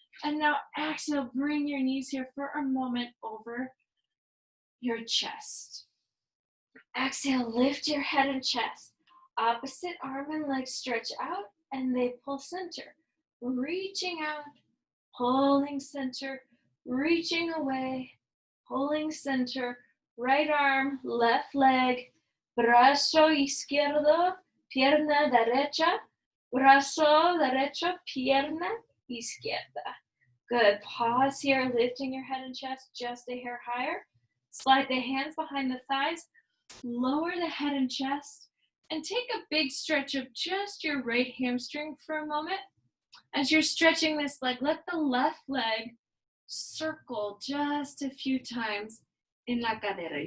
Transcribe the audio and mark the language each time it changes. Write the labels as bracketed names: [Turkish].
[English] And now exhale, bring your knees here for a moment over your chest. Exhale, lift your head and chest. Opposite arm and leg stretch out, and they pull center. Reaching out, pulling center, reaching away, pulling center. Right arm, left leg, [Spanish] brazo izquierdo, pierna derecha, brazo derecho, pierna izquierda. [English] Good. Pause here, lifting your head and chest just a hair higher. Slide the hands behind the thighs, lower the head and chest, and take a big stretch of just your right hamstring for a moment. As you're stretching this leg, let the left leg circle just a few times in [Spanish] la cadera.